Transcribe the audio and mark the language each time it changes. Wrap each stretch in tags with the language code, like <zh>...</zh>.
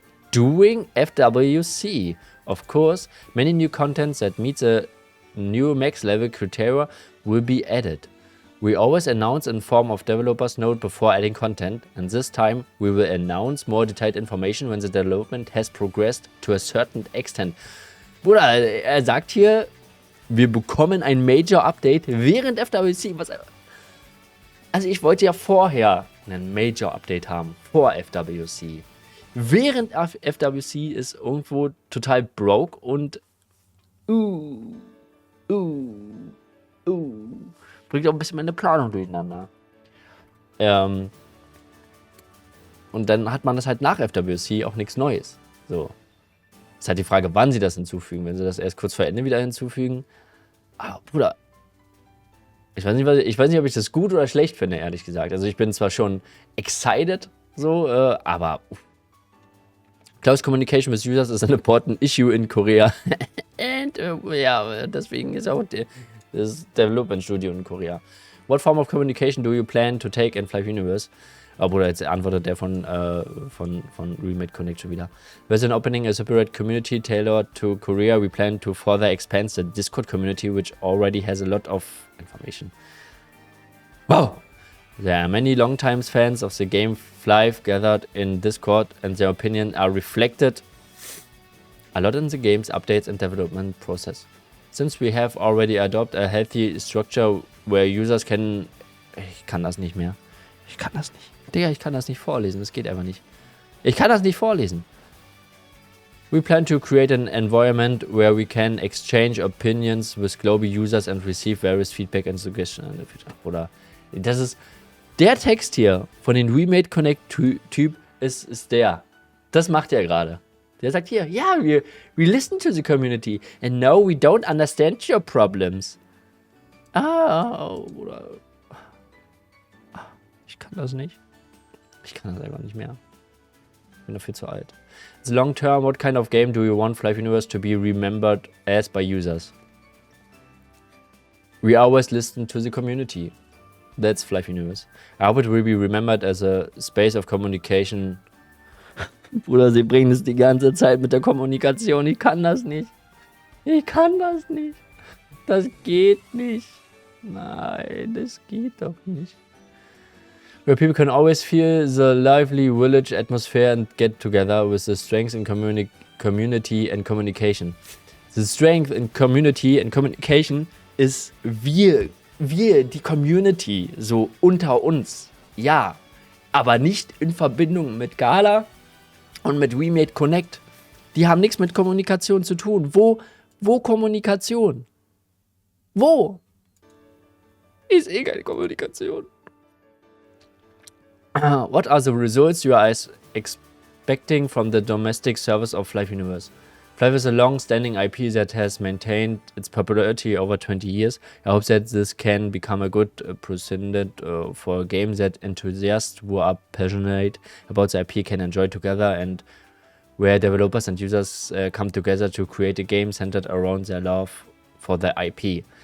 <en>During FWC, of course, many new contents that meet the new max level criteria will be added. We always announce in form of developers note before adding content, and this time we will announce more detailed information when the development has progressed to a certain extent.</en> <de>Bruder, er sagt hier, wir bekommen ein Major Update während FWC. Also ich wollte ja vorher einen Major Update haben, vor FWC. Während FWC ist irgendwo total broke und bringt auch ein bisschen meine Planung durcheinander. Und dann hat man das halt nach FWC auch nichts Neues. So. Ist halt die Frage, wann sie das hinzufügen. Wenn sie das erst kurz vor Ende wieder hinzufügen, Bruder, ich weiß nicht, ob ich das gut oder schlecht finde, ehrlich gesagt. Also ich bin zwar schon excited, so,</de> <en>aber close communication with users is an important issue in Korea.</en> <de>And, ja, deswegen ist auch das Development Studio in Korea.</de> <en>What form of communication do you plan to take in Flive Universe?</en> <de>Bruder, jetzt antwortet der von Remade Connect schon wieder.</de> <en>There's an opening a separate community tailored to Korea. We plan to further expand the Discord community, which already has a lot of information. Wow! There are many long-time fans of the game Flive gathered in Discord, and their opinion are reflected a lot in the game's updates and development process. Since we have already adopted a healthy structure where users can...</en> <de>Ich kann das nicht mehr. Ich kann das nicht. Digga, ich kann das nicht vorlesen. Das geht einfach nicht. Ich kann das nicht vorlesen.</de> <en>We plan to create an environment where we can exchange opinions with global users and receive various feedback and suggestions in the future.</en> <de>Oder das ist der Text hier von den Remade Connect Typ ist der. Das macht er gerade. Der sagt hier, ja,</de> <en>we listen to the community and no, we don't understand your problems.</en> <de>Oder ich kann das nicht. Ich kann das einfach nicht mehr. Ich bin dafür zu alt.</de> <en>The long term, what kind of game do you want Flive Universe to be remembered as by users? We always listen to the community. That's Flive Universe. I hope it will be remembered as a space of communication.</en> <de>Bruder, sie bringen es die ganze Zeit mit der Kommunikation. Ich kann das nicht. Ich kann das nicht. Das geht nicht. Nein, das geht doch nicht.</de> <en>Where people can always feel the lively village atmosphere and get together with the strength in community and communication. The strength in community and communication</en> <de>ist wir, die Community, so unter uns. Ja, aber nicht in Verbindung mit Gala und mit Remade Connect. Die haben nichts mit Kommunikation zu tun. Wo Kommunikation? Wo? Ist eh keine Kommunikation.</de> <en>What are the results you are expecting from the domestic service of Flive Universe? Flive is a long-standing IP that has maintained its popularity over 20 years. I hope that this can become a good precedent for a game that enthusiasts who are passionate about the IP can enjoy together, and where developers and users come together to create a game centered around their love for the IP.</en>